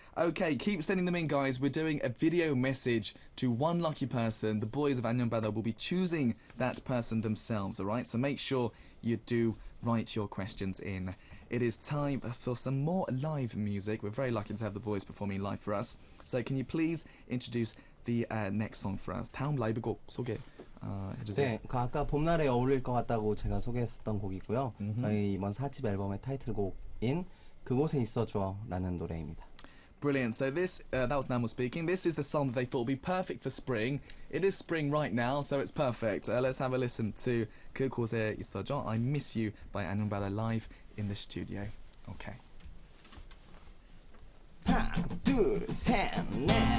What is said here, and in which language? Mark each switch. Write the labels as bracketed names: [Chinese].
[English] Okay, keep sending them in, guys. We're doing a video message to one lucky person. The boys of 안녕바다 will be choosing that person themselves, alright? So make sure you do write your questions in. It is time for some more live music. We're very lucky to have the boys performing live for us. So can you please introduce the next song for us? [Korean] 다음 라이브 곡 소개해주세요. 네, 그 아까 봄날에 어울릴 것 같다고 제가 소개했었던 곡이고요. 저희 이번 4집 앨범의 타이틀곡인 그곳에 있어줘라는 노래입니다. [English] Brilliant. So this, that was Namal speaking. This is the song that they thought would be perfect for spring. It is spring right now, so it's perfect. Let's have a listen to 그곳에 있어줘, I Miss You by 안녕바다 live in the studio. Okay. [Korean] 하나, 둘, 셋, 넷.